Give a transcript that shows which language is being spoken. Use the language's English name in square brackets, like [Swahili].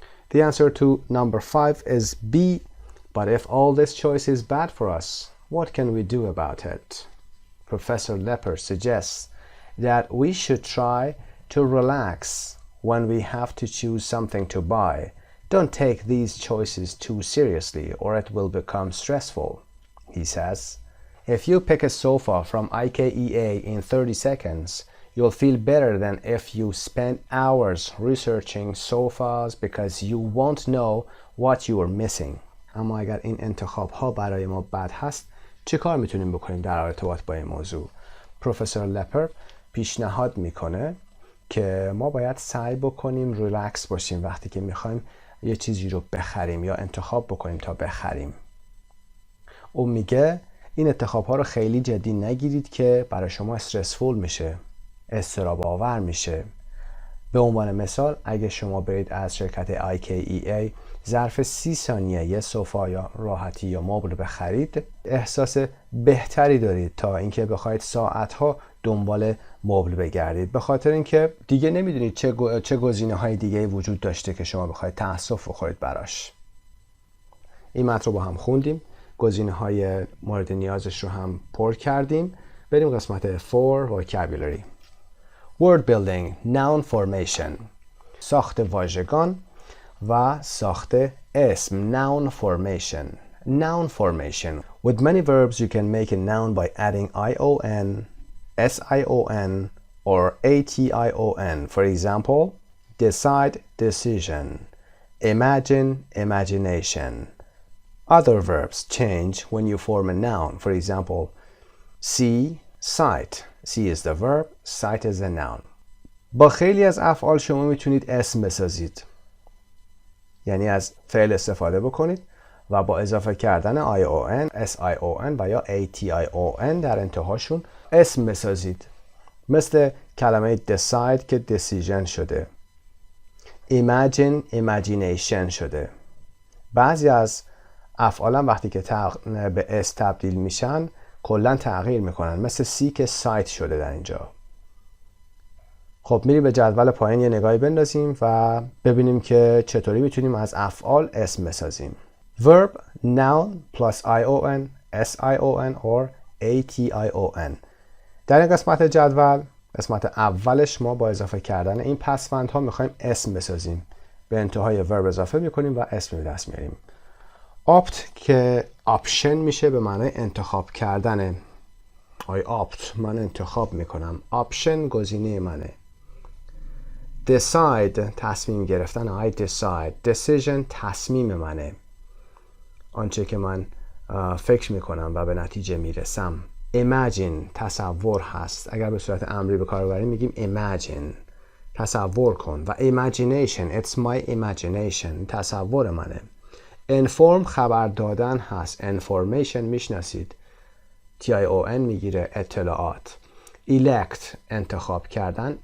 [English] The answer to number 5 is B. But if all this choice is bad for us, what can we do about it? Professor Lepper suggests that we should try to relax when we have to choose something to buy. Don't take these choices too seriously or it will become stressful. He says, if you pick a sofa from IKEA in 30 seconds, you'll feel better than if you spend hours researching sofas because you won't know what you are missing. [Persian] اما اگر این انتخاب ها برای ما بد هست چه کار میتونیم بکنیم در ارتباط با این موضوع؟ پروفسور لپر پیشنهاد میکنه که ما باید سعی بکنیم ریلکس باشیم وقتی که میخوایم یه چیزی رو بخریم یا انتخاب بکنیم تا بخریم. او میگه این انتخاب ها رو خیلی جدی نگیرید که برای شما استرسفول میشه، اضطراب آور میشه. به عنوان مثال اگه شما برید از شرکت IKEA ظرف 30 ثانیه یه سوفا یا راحتی یا مبل بخرید احساس بهتری دارید تا اینکه بخواید ساعتها دنبال مبل بگردید، به خاطر اینکه دیگه نمیدونید چه گزینه‌های دیگه وجود داشته که شما بخواید تأسف بخورید براش. این متن رو با هم خوندیم، گزینه‌های مورد نیازش رو هم پر کردیم. بریم قسمت 4 vocabulary. [English] Word building, noun formation. [Persian] ساخت واژگان و ساخت اسم. [English] Noun formation. Noun formation. With many verbs you can make a noun by adding ion, sion, or ation. For example, decide, decision. Imagine, imagination. Other verbs change when you form a noun. For example, see, sight. See is the verb, sight is the noun. [Persian] با خیلی از افعال شما میتونید اسم بسازید. یعنی از فعل استفاده بکنید و با اضافه کردن ion, sion و یا ation در انتهاشون اسم بسازید. مثل کلمه decide که decision شده. Imagine, imagination شده. بعضی از افعال هم وقتی که به اسم تبدیل میشن کلا تغییر میکنن، مثل سی که سایت شده در اینجا. خب میریم به جدول پایین یه نگاهی بندازیم و ببینیم که چطوری میتونیم از افعال اسم بسازیم. [English] Verb, noun plus ion, sion or ation. [Persian] در این قسمت جدول، قسمت اولش ما با اضافه کردن این پسوندها میخوایم اسم بسازیم. به انتهای verb اضافه میکنیم و اسم به دست میاریم. opt که option میشه به معنای انتخاب کردن. I opt من انتخاب میکنم. option گزینه منه. decide تصمیم گرفتن. [English] I decide. [Persian] decision تصمیم منه. آنچه که من فکر میکنم و به نتیجه میرسم. imagine تصور هست. اگر به صورت امری به کار ببریم میگیم imagine تصور کن. و imagination [English] it's my imagination [Persian] تصور منه. inform خبر دادن هست. information میشناسید. tion میگیره اطلاعات. elect انتخاب کردن.